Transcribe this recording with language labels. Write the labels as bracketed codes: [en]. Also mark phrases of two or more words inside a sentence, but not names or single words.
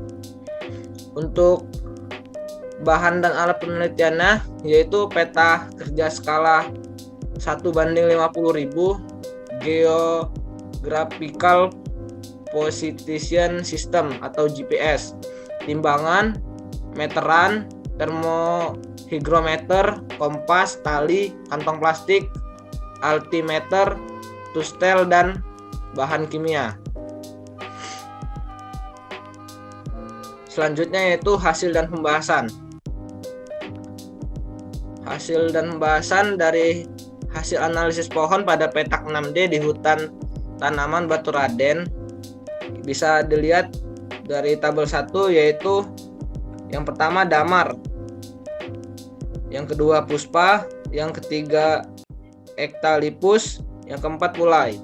[id] Untuk bahan dan alat penelitiannya yaitu peta kerja skala 1:50.000, [en] Geographical Position System [id] atau GPS, timbangan, meteran, termohygrometer, kompas, tali, kantong plastik, altimeter, tustel, dan bahan kimia. Selanjutnya yaitu hasil dan pembahasan. Hasil dan pembahasan dari hasil analisis pohon pada petak 6D di hutan tanaman Batu Raden bisa dilihat dari tabel 1 yaitu yang pertama damar, yang kedua puspa, yang ketiga eukaliptus, yang keempat pulai.